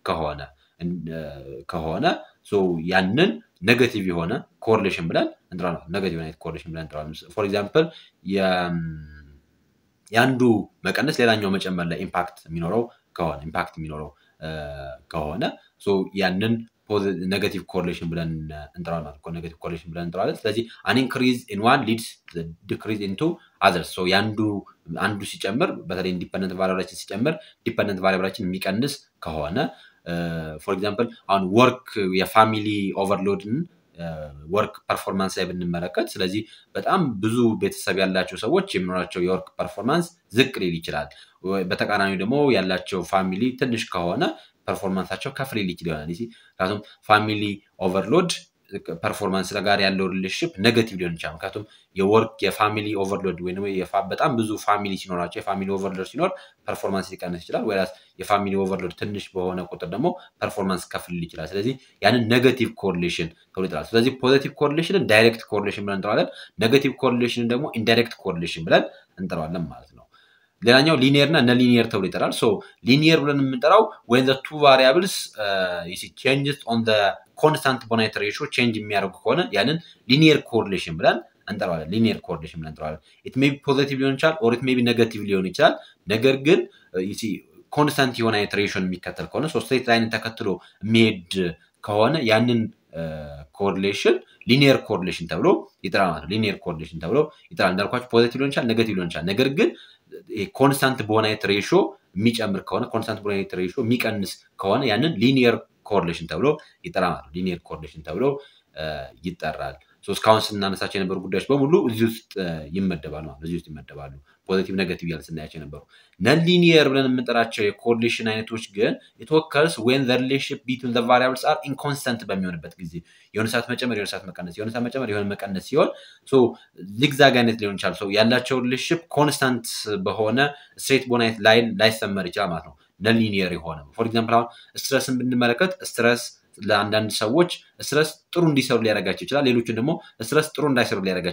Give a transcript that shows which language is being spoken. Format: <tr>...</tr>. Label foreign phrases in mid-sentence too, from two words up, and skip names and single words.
<am>ከሆነ so ያንን ኔጌቲቭ የሆነ correlation ብለን እንጠራዋለን ኔጌቲቭ አይነት correlation ብለን እንጠራዋለን</am> <en>for example</en> <am>ያንዱ መቀነስ ሌላኛው መጨመር ላይ ኢምፓክት የሚኖረው ከሆነ so ያንን</am> <en>negative correlation</en> <am>ብለን እንጠራዋለን ማለት ነው</am> <en>negative correlation</en> <am>ብለን እንጠራዋለን ስለዚህ</am> <en>an increase in one leads the decrease into others</en> <am>so አንዱ ሲጨምር በተለይ</am> <en>independent variables</en> <am>ሲጨምር</am> <en>dependent variables</en> <am>የሚቀንስ ከሆነ</am> <en>for example on work family overload work performance</en> <am>ላይ ብንመለከት ስለዚህ በጣም ብዙ ቤተሰብ ያላቸው ሰዎች የሚኖራቸው</am> <en>work performance</en> <am>ዝቅ ሊል ይችላል በተቃራኒው ደግሞ ያላቸው ፋሚሊ ትንሽ ከሆነ ፐርፎርማንሳቸው ከፍ ሊል ይችላል ምክንያቱም</am> <en>family overload performance</en> <am>ጋር ያለው ሪሌሽንሺፕ ኔጌቲቭ ሊሆን ይችላል ምክንያቱም</am> <en>work family overload</en> <am>ወይንም በጣም ብዙ ፋሚሊ ሲኖራቸው</am> <en>family overload</en> <am>ሲኖር ፐርፎርማንስ ሊቀንስ ይችላል ወይስ</am> <en>family overload</en> <am>ትንሽ በሆነ ቁጥር ደግሞ ፐርፎርማንስ ከፍ ሊል ይችላል ስለዚህ ያንን</am> <en>negative correlation</en> <am>ተብሎ ይጠራል ስለዚህ</am> <en>positive correlation direct correlation</en> <am>ብለን እንጠራዋለን</am> <en>negative correlation</en> <am>ደግሞ</am> <en>indirect correlation</en> <am>ብለን እንጠራዋለን ማለት ነው ሌላኛው ሊኒየር እና</am> <en>non linear</en> <am>ተብሎ ይጠራል</am> <en>so linear</en> <am>ብለን የምንጠራው</am> <en>when the two variables you see changes on the constant bonite ratio change</en> <am>የሚያደርጉ ከሆነ ያንን</am> <en>linear correlation</en> <am>ብለን እንጠራዋለን</am> <en>linear correlation</en> <am>ብለን እንጠራዋለን</am> <en>it may be positive</en> <am>ሊሆን ይችላል</am> <en>or it may be negative</en> <am>ሊሆን ይችላል ነገር ግን</am> <en>you see</en> <am>ኮንስታንት የሆነ አይነት ሬሽን የሚከተል ከሆነ</am> <en>straight line</en> <am>ተከትሎ የሚሄድ ከሆነ ያንን ኮሪሌሽን</am> <en>linear correlation</en> <am>ተብሎ ይጠራል ማለት ነው።</am> <en>linear correlation</en> <am>ተብሎ ይጠራል። እንዳልኳችሁ ፖዚቲቭ ሊሆን ይችላል፣ ኔጌቲቭ ሊሆን ይችላል። ነገር ግን ኮንስታንት በሆነ አይነት ሬሾ የሚጨምር ከሆነ ኮንስታንት በሆነ አይነት ሬሾ የሚቀንስ ከሆነ ያንን</am> <en>linear correlation</en> <am>ተብሎ ይጠራል ማለት ነው። ሊኒየር ኮሪሌሽን ተብሎ ይጠራል። እስካሁን ስናነሳቸው የነበሩ ጉዳዮች በሙሉ እዚህ ውስጥ ይመደባሉ ማለት ነው። እዚህ ውስጥ ይመደባሉ።</am> <en>positive negative</en> <am>ያለ ስናያቸው የነበሩ</am> <en>non linear</en> <am>ብለን የምንጠራቸው የኮሪሌሽን አይነቶች ግን</am> <en>it occurs when the relationship between the variables are inconstant</en> <am>በሚሆንበት ጊዜ የሆነ ሰዓት መጨመር የሆነ ሰዓት መቀነስ የሆነ ሰዓት መጨመር የሆነ መቀነስ ሲሆን ዚግዛግ አይነት ሊሆን ይችላል። ያላቸው ሪሌሽንሺፕ ኮንስታንት በሆነ ስትሬት በሆነ አይነት ላይን ላይሰመር ይችላል ማለት ነው።</am> <en>non linear</en> <am>የሆነ</am> <en>for example</en> <am>አሁን ስትረስን ብንመለከት ስትረስ ለአንዳንድ ሰዎች ስትረስ ጥሩ እንዲሰሩ ሊያደርጋቸው ይችላል። ሌሎችን ደግሞ ስትረስ ጥሩ እንዳይሰሩ ሊያደርጋቸው</am>